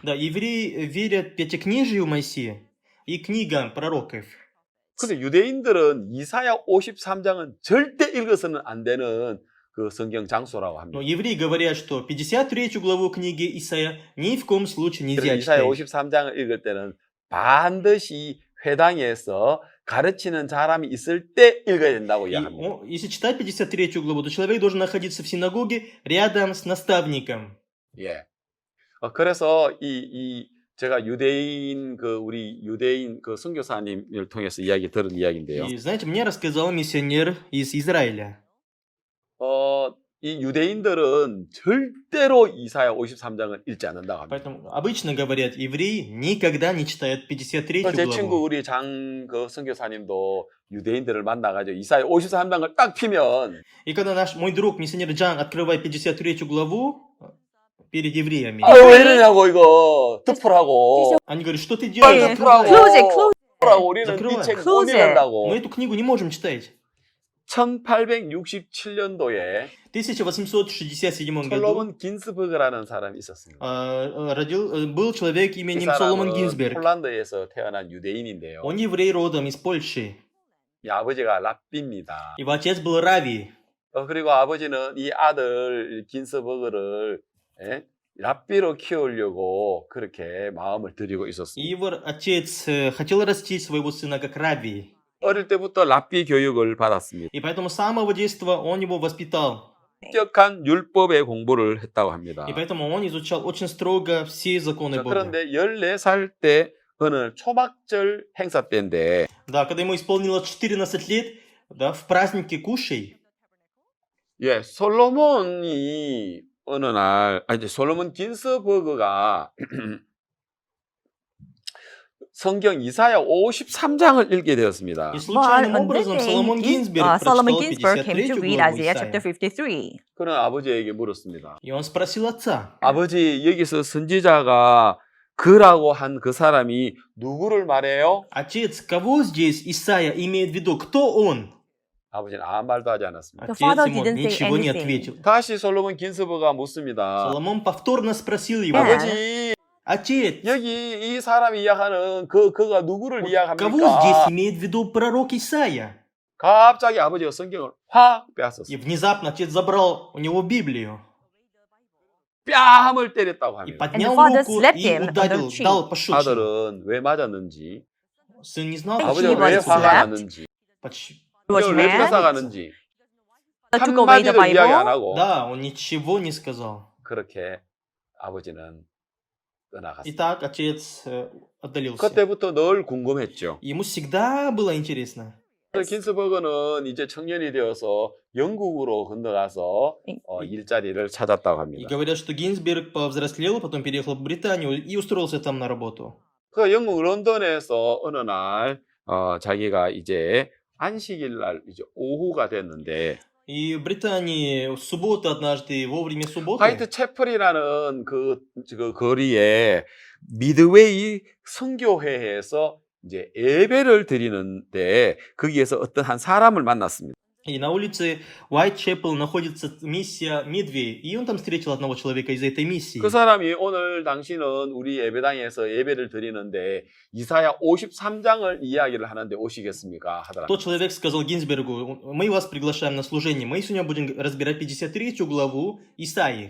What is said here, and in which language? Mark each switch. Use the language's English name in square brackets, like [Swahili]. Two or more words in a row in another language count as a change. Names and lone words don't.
[Russian] Да, евреи верят Пятикнижию Моисея и книгам пророков. [Korean] 근데 유대인들은 이사야 53장은 절대 읽어서는 안 되는 그 성경 장소라고 [Russian] Но [Korean] 합니다. [Russian] евреи говорят, что 53 главу книги Исаия ни в коем случае [Korean] 그래서 [Russian] нельзя [Korean] 이사야 [Russian] читать. [Korean] 53장을 읽을 때는 반드시 회당에서 가르치는 사람이 있을 때 읽어야 된다고 [Russian] И, [Korean] 이야기합니다. [Russian] если читать 53 главу, то человек должен находиться в синагоге рядом с наставником. [Korean] 예. 그래서 제가 우리 유대인 그 선교사님을 통해서 이야기 들은 이야기인데요. [Russian] И знаете, мне рассказал миссионер из Израиля. [Korean] 이 유대인들은 절대로 이사야 53장을 읽지 않는다고 합니다. [Russian] Поэтому обычно говорят, евреи никогда не читают 53 [Korean] 제 친구 [Russian] главу. [Korean] 우리 그 선교사님도 유대인들을 만나가지고 이사야 53장을 딱 피면 [Russian] И когда мой друг, миссионер Джан, открывает 53 главу перед евреями, [Korean] 왜 이러냐고 이거 덮으라고 [Russian] они говорят, что ты [Korean] 빨리 [Russian] делаешь? [Korean] 덮으라고 [English] Close it, close [Korean] 덮으라고 우리는 이 [Russian] Закрывай. [Korean] 책 못 [English] Close it. [Russian] Мы [Korean] 읽는다고. [Russian] эту книгу не можем читать. [Korean] 1867년도에 [Russian] В 1867 году [Korean] 솔로몬 긴스버그라는 사람이 있었습니다. [Russian] был человек [Korean] 이 [Russian] именем Соломон [Korean] 사람은 [Russian] Гинзберг. [Korean] 폴란드에서 태어난 유대인인데요. [Russian] Он еврей родом из Польши. [Korean] 이 아버지가 랍비입니다. [Russian] Его отец был Рави. [Korean] 그리고 아버지는 이 아들 긴스버그를 랍비로 키우려고 그렇게 마음을 들이고 [Russian] И [Korean] 있었습니다. [Russian] его отец хотел растить своего сына как Рави. [Korean] 어릴 때부터 랍비 교육을 받았습니다. [Russian] И поэтому с самого детства он его воспитал. [Korean] 엄격한 율법의 공부를 했다고 합니다. [Russian] И поэтому он изучал очень строго все законы [Korean] 자, [Russian] Бога. [Korean] 그런데 14살 때 어느 초막절 행사 때인데 [Russian] Да, когда ему исполнилось 14 лет, да, в празднике Кушей, [Korean] 솔로몬이 어느 날 솔로몬 긴스버그가 성경 이사야 53장을 읽게 되었습니다. [Russian] и [English] But [Russian] случайным [English] on this [Russian] образом [English] day, [Russian] Solomon Гинзберг [English] Solomon [Russian] прочитал [English] Ginsberg came to [Russian] 53 [English] read [Russian] главу [English] Isaiah [Russian] Исаия. [English] chapter 53. [Korean] 그는 아버지에게 물었습니다. [Russian] И он спросил отца, [Korean] 아버지, 여기서 선지자가 그라고 한 그 사람이 누구를 말해요? [Russian] отец, кого здесь Исаия имеет в виду? Кто он? [Korean] 아버지는 아무 말도 하지 않았습니다. [English] The [Russian] Отец [English] father [Russian] ему [English] didn't say [Russian] ничего не [English] anything. [Russian] ответил. [Korean] 다시 솔로몬 긴스버그가 묻습니다. [Russian] Соломон повторно спросил его, [English] Yeah. [Korean] 아버지, [Russian] отец, [Korean] 여기 이 사람이 이야기하는 그가 누구를 [Russian] кого [Korean] 이야기합니까? [Russian] здесь имеет в виду пророк Исаия? [Korean] 갑자기 아버지가 성경을 확 [Russian] И [Korean] 빼앗았어요. [Russian] внезапно отец забрал у него Библию [Korean] 뺨을 때렸다고 [Russian] и [Korean] 합니다. [Russian] поднял [English] father [Russian] руку [English] slapped [Russian] и [English] him on [Russian] ударил, [English] the cheek. [Russian] дал пощечину. [Korean] 아들은 왜 맞았는지, [Russian] Сын не знал, [English] He [Korean] 아버지가 [English] was [Korean] 왜 [English] slapped. [Korean] 화가 났는지, [English] He was [Korean] 성경을 왜 [English] mad. [Korean] 뺏어가는지 [English] He took away the [Korean] 한마디도 이야기 안 [English] Bible. [Korean] 하고 [Russian] Да, он ничего не сказал. [Korean] 그렇게 아버지는 떠나갔습니다. [Russian] Итак, отец отдалился. [Korean] 그때부터 늘 궁금했죠. [Russian] Ему всегда было интересно. [Korean] 그래서 긴스버그는 이제 청년이 되어서 영국으로 건너가서 일자리를 찾았다고 [Russian] И [Korean] 합니다. [Russian] говорят, что Гинзберг повзрослел, потом переехал в Британию и устроился там на работу. [Korean] 그 영국 런던에서 어느 날 자기가 이제 안식일 날 이제 오후가 됐는데 [Russian] И в Британии в субботу однажды, вовремя субботы, [Korean] 화이트 채플이라는 그 거리에 미드웨이 선교회에서 이제 예배를 드리는데 거기에서 어떤 한 사람을 만났습니다. [Russian] и на улице Уайтчепел находится миссия Мидвей, и он там встретил одного человека из этой миссии. [Korean] 그 사람이 오늘 당신은 우리 예배당에서 예배를 드리는데 이사야 53장을 이야기를 하는데 오시겠습니까? 하더라. [Russian] Тот человек сказал Гинзбергу: мы вас приглашаем на служение, мы сегодня будем разбирать 53 главу Исаии.